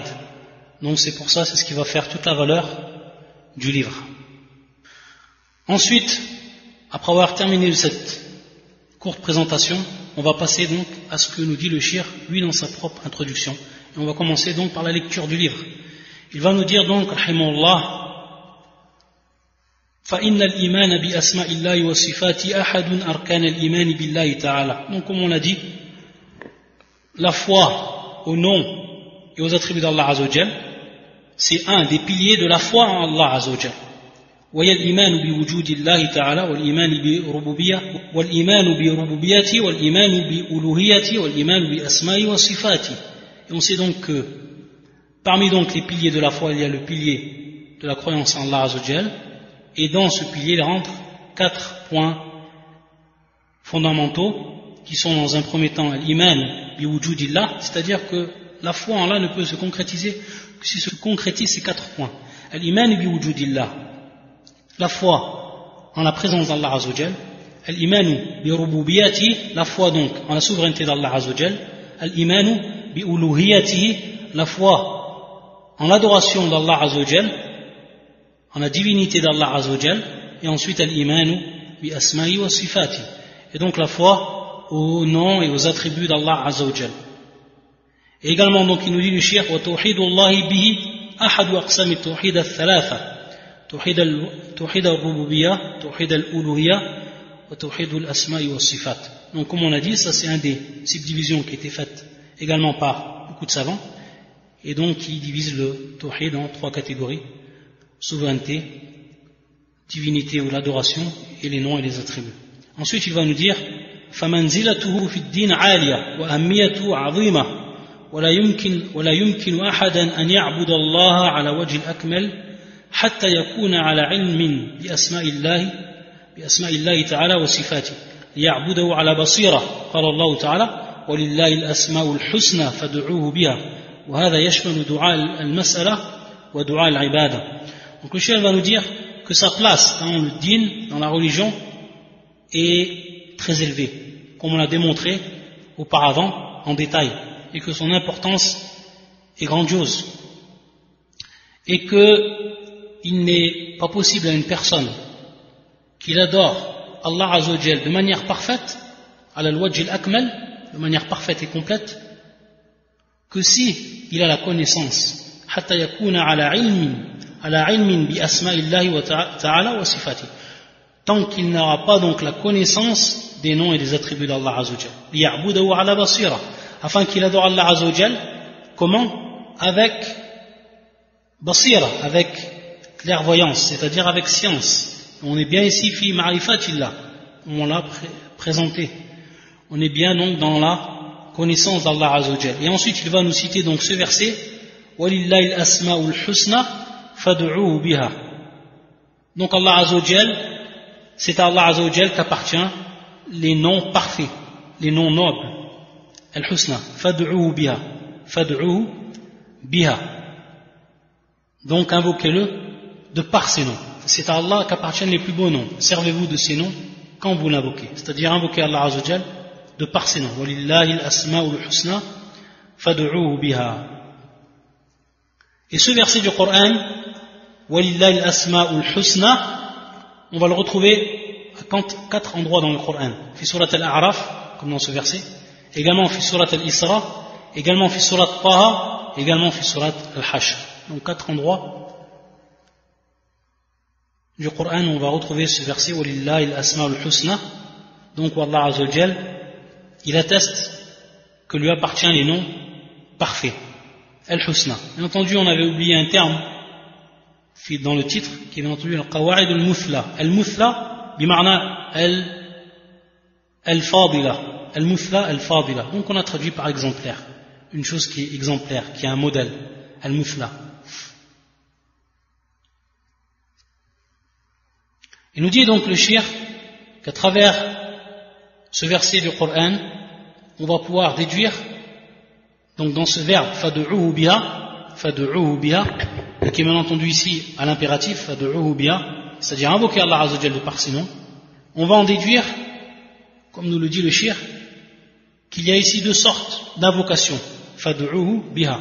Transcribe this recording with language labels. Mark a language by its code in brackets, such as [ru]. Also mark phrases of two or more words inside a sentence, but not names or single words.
[fr] Donc c'est pour ça, c'est ce qui va faire toute la valeur du livre. Ensuite, après avoir terminé cette courte présentation, on va passer donc à ce que nous dit le Cheikh, lui dans sa propre introduction. Et on va commencer donc par la lecture du livre. Il va nous dire donc, [ar] rahimahullah, فإن الإيمان بأسماء الله وصفاته أحد أركان الإيمان بالله تعالى. [fr] Donc comme on l'a dit, la foi au nom et aux attributs d'Allah [ar] عز وجل, [fr] c'est un des piliers de la foi en Allah [ar] عز وجل. وهي الإيمان بوجود الله تعالى والإيمان بربوبيته والإيمان بألوهيته والإيمان بأسمائه وصفاته. [fr] Et on sait donc que parmi donc les piliers de la foi, il y a le pilier de la croyance en Allah [ar] عز وجل. [fr] Et dans ce pilier, il rentre 4 points fondamentaux qui sont dans un premier temps l' [ar] إيمان بوجود الله, [fr] c'est-à-dire que la foi en Allah ne peut se concrétiser que si se concrétise ces 4 points. L' [ar] إيمان بوجود الله, [fr] la foi en la présence d'Allah [ar] عز وجل, [fr] l' [ar] إيمان بربوبيته, [fr] la foi donc en la souveraineté d'Allah [ar] عز وجل, [fr] l' [ar] إيمان بألوهيته, [fr] la foi en l'adoration d'Allah [ar] عز وجل, [fr] en la divinité d'Allah [ar] عز وجل, [fr] et ensuite [ar] الإيمان بأسمائه وصفاته, [fr] et donc la foi aux noms et aux attributs d'Allah [ar] عز وجل. [fr] Et également donc il nous dit le Cheikh [ar] وتوحيد الله به أحد أقسام التوحيد الثلاثة توحيد الربوبية توحيد الألوهية وتوحيد الأسماء والصفات. [fr] Donc comme on a dit, ça c'est un des subdivisions qui a été faite également par beaucoup de savants, et donc qui divise le tawhid en 3 catégories: souveraineté, divinité ou l'adoration, et les noms et les attributs. Ensuite il va nous dire [ar] فمنزلته في الدين عالية وأهميته عظيمة ولا يمكن أحدا أن يعبد الله على وجه الأكمل حتى يكون على علم بأسماء الله تعالى وصفاته ليعبده على بصيرة قال الله تعالى ولله الأسماء الحسنى فادعوه بها وهذا يشمل دعاء المسألة ودعاء العبادة. [fr] Donc le cheikh va nous dire que sa place dans le din, dans la religion, est très élevée, comme on l'a démontré auparavant en détail, et que son importance est grandiose, et qu'il n'est pas possible à une personne qu'il adore Allah [ar] عز وجل [fr] de manière parfaite, [ar] على الوجه الأكمل, [fr] de manière parfaite et complète, que si il a la connaissance, [ar] حتى يكون على علم بأسماء الله وتعالى وصفاته, [fr] tant qu'il n'aura pas donc la connaissance des noms et des attributs d'Allah [ar] عز وجل, ليعبده على بصيرة, [fr] afin qu'il adore Allah [ar] عز وجل, [fr] comment? Avec basira, avec clairvoyance, c'est-à-dire avec science. On est bien ici [ar] في معرفة الله, [fr] on l'a présenté. On est bien donc dans la connaissance d'Allah [ar] عز وجل. [fr] Et ensuite il va nous citer donc ce verset [ar] ولله الأسماء الحسنى فادعوه بها. [fr] Donc Allah [ar] عز وجل, [fr] c'est à Allah [ar] عز وجل [fr] qu'appartient les noms parfaits, les noms nobles. [ar] الحسنى فادعوه بها. [fr] Donc invoquez-le de par ces noms. C'est à Allah qu'appartiennent les plus beaux noms. Servez-vous de ces noms quand vous l'invoquez. C'est-à-dire invoquez Allah [ar] عز وجل [fr] de par ces noms. [ar] ولله الأسماء الحسنى فادعوه بها. [fr] Et ce verset du Coran, [ar] ولله الأسماء الحسنى, [fr] on va le retrouver à 4 endroits dans le Coran. [ar] في سورة الأعراف, [fr] comme dans ce verset, également [ar] في سورة الإسراء, également في سورة طه, également في سورة الحشر. [fr] Donc 4 endroits du Coran où on va retrouver ce verset [ar] ولله الأسماء الحسنى. [fr] Donc Allah [ar] عز وجل, [fr] il atteste que lui appartient les noms parfaits, al-husna. Bien entendu, on avait oublié un terme dans le titre qui est bien entendu [ar] القواعد المثلى. المثلى بمعنى الفاضلة المثلى الفاضلة. [fr] Donc on a traduit par exemplaire, une chose qui est exemplaire, qui est un modèle, al-muthla. Il nous dit donc le cheikh qu'à travers ce verset du Coran, on va pouvoir déduire, donc dans ce verbe [ar] فادعوه بها, [fr] et qui est bien entendu ici à l'impératif, [ar] فادعوه بها, [fr] c'est-à-dire invoquer Allah [ar] عز وجل [fr] de par ses noms, on va en déduire, comme nous le dit le cheikh, qu'il y a ici 2 sortes d'invocation, [ar] فادعوه بها.